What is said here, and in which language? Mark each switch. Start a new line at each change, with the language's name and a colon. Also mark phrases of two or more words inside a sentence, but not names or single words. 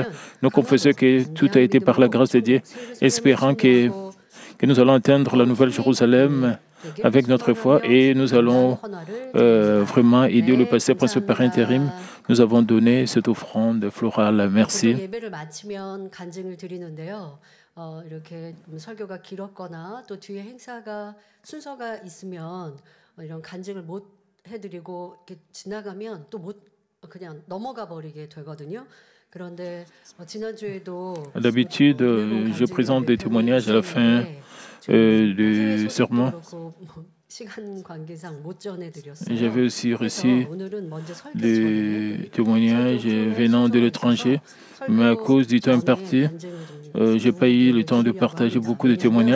French: Nous confessons que tout a été par la grâce de Dieu, espérant que nous allons atteindre la Nouvelle Jérusalem avec notre foi et nous allons vraiment aider le pasteur principal par intérim. Nous avons donné cette offrande florale. Merci.
Korean: 이렇게 설교가 길었거나 또 뒤에 행사가 순서가 있으면 이런 간증을 못 해드리고 이렇게 지나가면 또 못 그냥 넘어가 버리게 되거든요. 그런데 지난주에도
French: d'habitude je présente des témoignages à la fin du sermon. J'avais aussi reçu des témoignages venant de l'étranger, mais à cause du temps imparti, je n'ai pas eu le temps de partager beaucoup de témoignages.